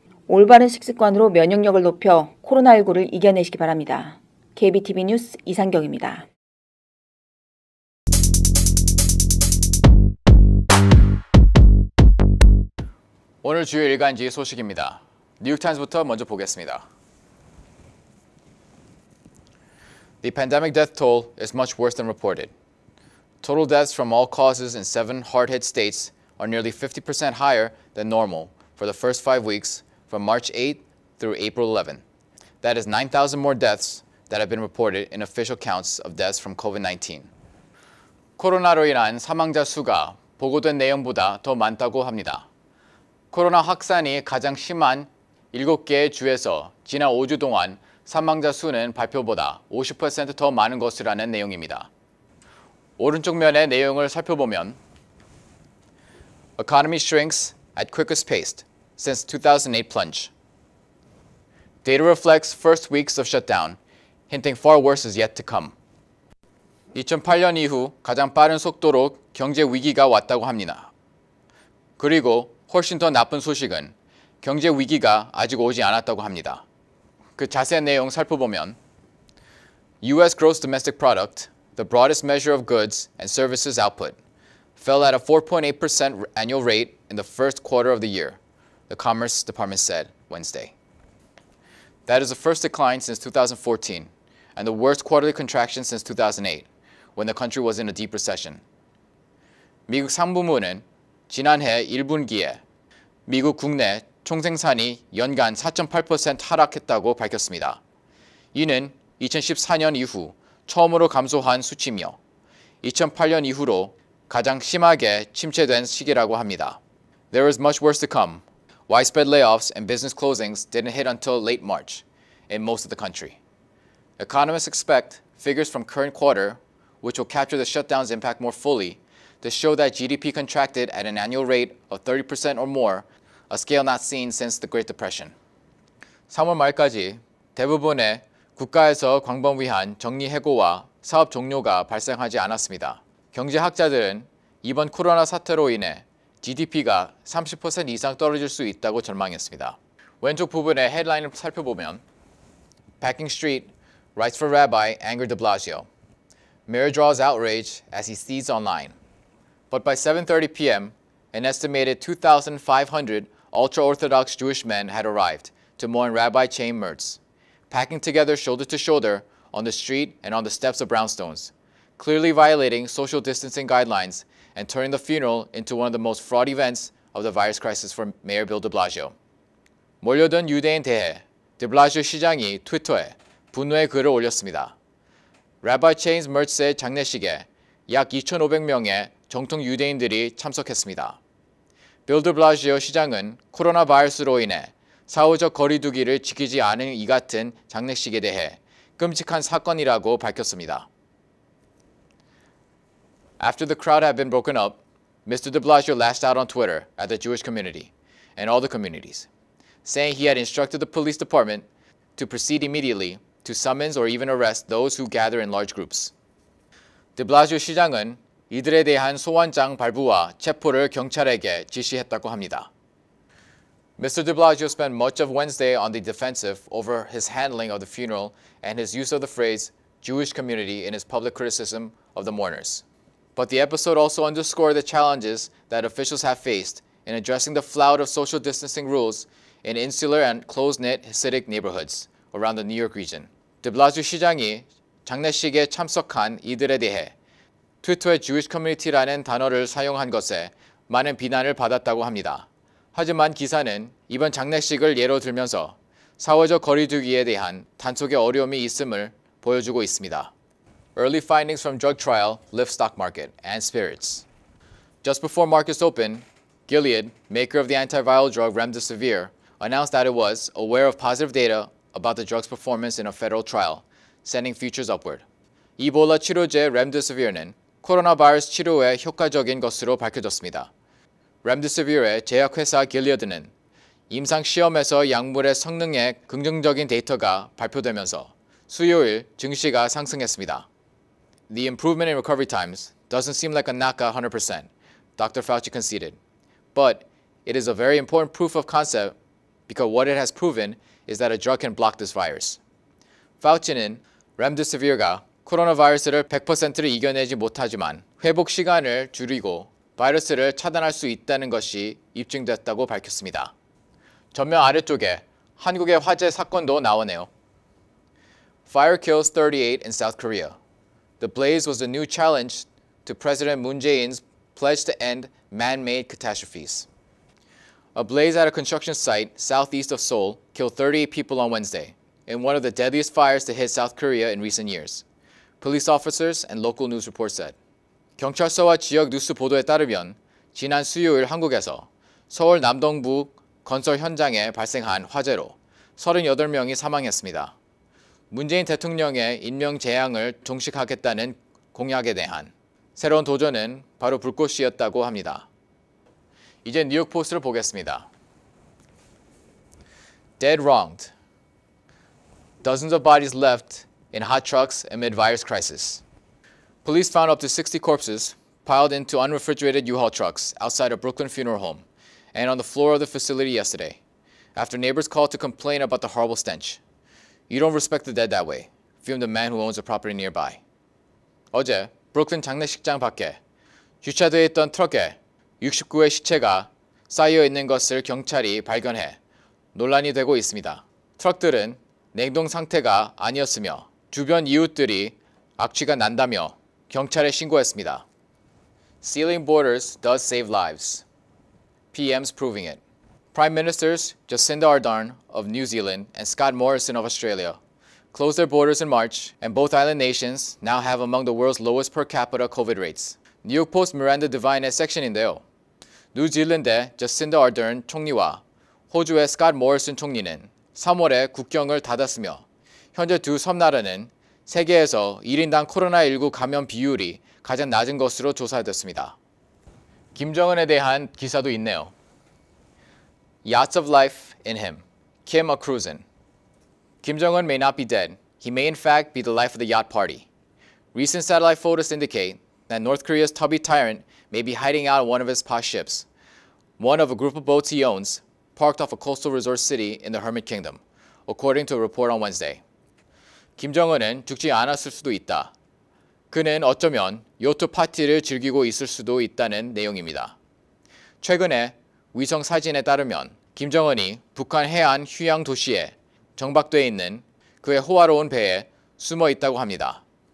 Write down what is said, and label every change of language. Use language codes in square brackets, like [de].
[ko] 올바른 식습관으로 면역력을 높여 코로나19를 이겨내시기 바랍니다. KBTV 뉴스 이상경입니다. 오늘 주요 일간지 소식입니다. 뉴욕타임스부터 먼저 보겠습니다. [en] The pandemic death toll is much worse than reported. Total deaths from all causes in 7 hard-hit states are nearly 50% higher than normal for the first 5 weeks from March 8th through April 11th. That is 9,000 more deaths that have been reported in official counts of deaths from COVID-19. [ko] 코로나로 인한 사망자 수가 보고된 내용보다 더 많다고 합니다. 코로나 확산이 가장 심한 7개의 주에서 지난 5주 동안 사망자 수는 발표보다 50% 더 많은 것이라는 내용입니다. 오른쪽 면의 내용을 살펴보면 [en] Economy shrinks at quickest pace since 2008 plunge. Data reflects first weeks of shutdown, hinting far worse is yet to come. [ko] 2008년 이후 가장 빠른 속도로 경제 위기가 왔다고 합니다. 그리고 훨씬 더 나쁜 소식은 경제 위기가 아직 오지 않았다고 합니다. 그 자세한 내용 살펴보면 U.S. [en] gross domestic product, the broadest measure of goods and services output, fell at a 4.8% annual rate in the first quarter of the year, the Commerce Department said Wednesday. That is the first decline since 2014 and the worst quarterly contraction since 2008, when the country was in a deep recession. [ko] 미국 상무부는 지난해 1분기에 미국 국내 총생산이 연간 4.8% 하락했다고 밝혔습니다. 이는 2014년 이후 처음으로 감소한 수치며 2008년 이후로 가장 심하게 침체된 시기라고 합니다. [en] There is much worse to come. Widespread layoffs and business closings didn't hit until late March in most of the country. Economists expect figures from current quarter, which will capture the shutdown's impact more fully, to show that GDP contracted at an annual rate of 30% or more, a scale not seen since the Great Depression. [ko] 3월 말까지 대부분의 국가에서 광범위한 정리해고와 사업 종료가 발생하지 않았습니다. 경제학자들은 이번 코로나 사태로 인해 GDP가 30% 이상 떨어질 수 있다고 전망했습니다. 왼쪽 부분의 헤드라인을 살펴보면 [en] Packing Street writes for Rabbi angered de Blasio. Mayor draws outrage as he sees online. But by 7:30 p.m., an estimated 2,500 ultra-Orthodox Jewish men had arrived to mourn Rabbi Chaim Mertz, packing together shoulder to shoulder on the street and on the steps of brownstones, clearly violating social distancing guidelines and turning the funeral into one of the most fraught events of the virus crisis for Mayor Bill de Blasio. [ko] 몰려든 유대인 대해 de Blasio 시장이 트위터에 분노의 글을 올렸습니다. Rabbi Chaim Mertz의 장례식에 약 2,500명의 정통 유대인들이 참석했습니다. 빌 드 블라지오 시장은 코로나 바이러스로 인해 사후적 거리두기를 지키지 않은 이 같은 장례식에 대해 끔찍한 사건이라고 밝혔습니다. [en] After the crowd had been broken up, Mr. de Blasio lashed out on Twitter at the Jewish community and all the communities, saying he had instructed the police department to proceed immediately to summons or even arrest those who gather in large groups. [ko] de Blasio 시장은 이들에 대한 소환장 발부와 체포를 경찰에게 지시했다고 합니다. [en] Mr. de Blasio spent much of Wednesday on the defensive over his handling of the funeral and his use of the phrase Jewish community in his public criticism of the mourners. But the episode also underscored the challenges that officials have faced in addressing the flout of social distancing rules in insular and close-knit Hasidic neighborhoods around the New York region. [ko] de Blasio 시장이 장례식에 참석한 이들에 대해 트위터에 [en] Jewish community [ko] 라는 단어를 사용한 것에 많은 비난을 받았다고 합니다. 하지만 기사는 이번 장례식을 예로 들면서 사회적 거리두기에 대한 단속의 어려움이 있음을 보여주고 있습니다. [en] Early findings from drug trial lift stock market and spirits. Just before markets opened, Gilead, maker of the antiviral drug Remdesivir, announced that it was aware of positive data about the drug's performance in a federal trial, sending futures upward. [ko] 이볼라 치료제 Remdesivir는 코로나 바이러스 치료에 효과적인 것으로 밝혀졌습니다. Remdesivir의 제약회사 Gilead는 임상 시험에서 약물의 성능에 긍정적인 데이터가 발표되면서 수요일 증시가 상승했습니다. [en] The improvement in recovery times doesn't seem like a knockout 100%, Dr. Fauci conceded. But it is a very important proof of concept because what it has proven is that a drug can block this virus. [ko] Fauci는 Remdesivir가 코로나 바이러스를 100%를 이겨내지 못하지만 회복 시간을 줄이고 바이러스를 차단할 수 있다는 것이 입증됐다고 밝혔습니다. 전면 아래쪽에 한국의 화재 사건도 나오네요. [en] Fire kills 38 in South Korea. The blaze was a new challenge to President Moon Jae-in's pledge to end man-made catastrophes. A blaze at a construction site southeast of Seoul killed 38 people on Wednesday in one of the deadliest fires to hit South Korea in recent years, police officers and local news reports said. [ko] 경찰서와 지역 뉴스 보도에 따르면 지난 수요일 한국에서 서울 남동부 건설 현장에 발생한 화재로 38명이 사망했습니다. 문재인 대통령의 인명 재앙을 종식하겠다는 공약에 대한 새로운 도전은 바로 불꽃이었다고 합니다. 이제 뉴욕 포스트를 보겠습니다. [en] Dead wronged. Dozens of bodies left in hot trucks amid virus crisis. Police found up to 60 corpses piled into unrefrigerated U-Haul trucks outside a Brooklyn funeral home and on the floor of the facility yesterday, after neighbors called to complain about the horrible stench. You don't respect the dead that way, fumed a man who owns a property nearby. [ko] 어제 브루클린 장례식장 밖에 주차되어 있던 트럭에 69의 시체가 쌓여 있는 것을 경찰이 발견해 논란이 되고 있습니다. 트럭들은 냉동 상태가 아니었으며 주변 이웃들이 악취가 난다며 경찰에 신고했습니다. [en] Sealing borders does save lives. PM's proving it. Prime Ministers Jacinda Ardern of New Zealand and Scott Morrison of Australia closed their borders in March, and both island nations now have among the world's lowest per capita COVID rates. [ko] 뉴욕 포스트 미란다 디바인의 섹션인데요. 뉴질랜드의 저신다 아더런 총리와 호주의 스캇 모리슨 총리는 3월에 국경을 닫았으며 현재 두 섬나라는 세계에서 1인당 코로나19 감염 비율이 가장 낮은 것으로 조사됐습니다. 김정은에 대한 기사도 있네요. [en] Yachts of life in him. Kim a-cruisin'. Kim Jong-un may not be dead. He may in fact be the life of the yacht party. Recent satellite photos indicate that North Korea's tubby tyrant may be hiding out on one of his posh ships, one of a group of boats he owns, parked off a coastal resort city in the Hermit Kingdom, according to a report on Wednesday. [ko] 김 정은은 죽지 않았을 수도 있다. 그는 어쩌면 요트 파티를 즐기고 있을 수도 있다는 내용입니다. 최근에 위성 사진에 따르면 김정은이 북한 해안 휴양 도시에 정박되어 있는 그의 호화로운 배에 숨어 있다고 합니다.